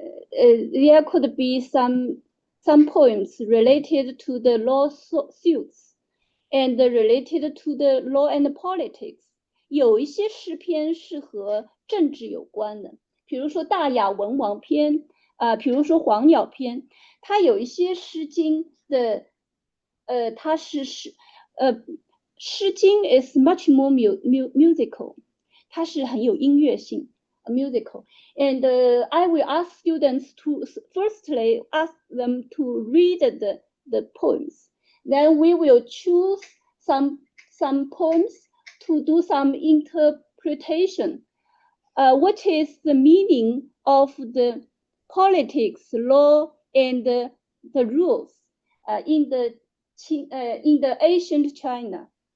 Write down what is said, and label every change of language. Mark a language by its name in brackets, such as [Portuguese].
[English] There could be some poems related to the lawsuits and related to the law and politics. [Chinese] 有一些诗篇是和政治有关的，比如说大雅文王篇，比如说黄鸟篇。它有一些诗经的，它是诗经 [English] is much more musical， [Chinese] 它是很有音乐性 musical. [English] And I will ask students to firstly ask them to read the poems. Then we will choose some poems to do some interpretation. What is the meaning of the politics, law, and the rules in the ancient China?